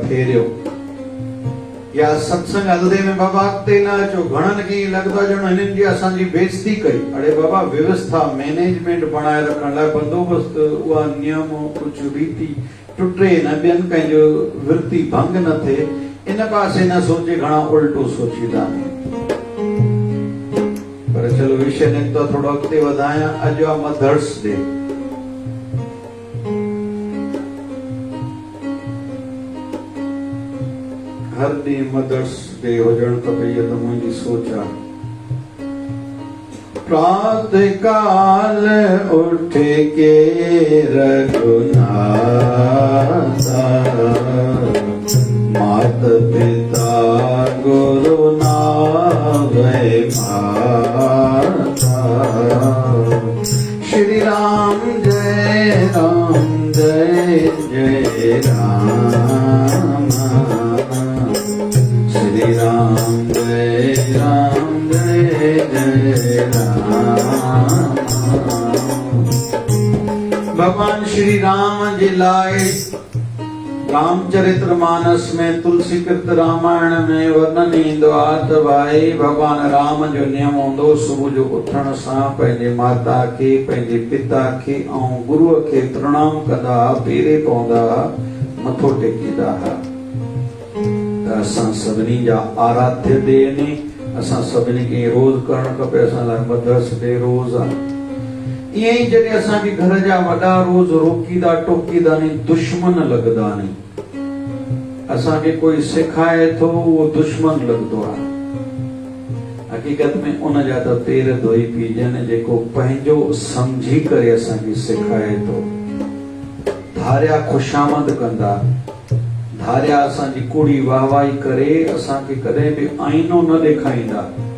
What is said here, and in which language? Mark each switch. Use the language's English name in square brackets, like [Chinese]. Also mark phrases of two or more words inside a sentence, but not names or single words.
[Sindhi] फेरियो या सत्संग हलदे में बाबा अॻिते न अचो घणनि खे लॻंदो आहे ॼण हिननि जी असांजी बेइज़ती कई अड़े बाबा व्यवस्था मैनेजमेंट बणाए रखण लाइ बंदोबस्त उहा नियम कुझु रीति टुटे न ॿियनि कंहिंजो विर्ती भंग न थिए इन पासे न सोचे घणा उल्टो सोचींदा पर चलो विषय निकितो थोरो अॻिते वधायां अॼु आहे [English] Mother's Day [Sindhi] हर ॾींहुं [English] Mother's Day [Sindhi] हुजणु खपे इहा त मुंहिंजी सोच आहे [Hindi] प्रातः काल उठ के रघुनाथा मात पिता गुरु नावे माता श्री राम जय जय राम श्री राम जय जय राम भगवान श्री राम [Sindhi] जे लाइ रामचरितमानस में तुलसी कृत रामायण में वर्णन ईंदो आहे त भाई भगवान राम जो नियम हूंदो सुबुह जो उथण सां पंहिंजे माता खे पंहिंजे पिता खे ऐं गुरुअ खे प्रणाम कंदा हुआ, पेरे पवंदा हुआ, मथो टेकींदा हुआ। त असां सभिनी जा आराध्य डे ने असां सभिनी खे रोज़ करणु खपे। असां लाइ [English] Mother's Day [Sindhi] रोज़ आहे। ईअं ई जॾहिं असांखे घर जा वॾा रोज़ रोकींदा टोकींदा नी, दुश्मन लॻंदा नी। असांखे कोई सेखारे थो उहो दुश्मन लॻंदो आहे। हक़ीक़त में उन जा त पेर धोई पीजनि जेको पंहिंजो सम्झी करे असांखे सेखारे थो। धारिया खुशामद कंदा, धारिया असांजी कूड़ी वाहवाही करे असांखे कॾहिं बि आईनो न ॾेखारींदा।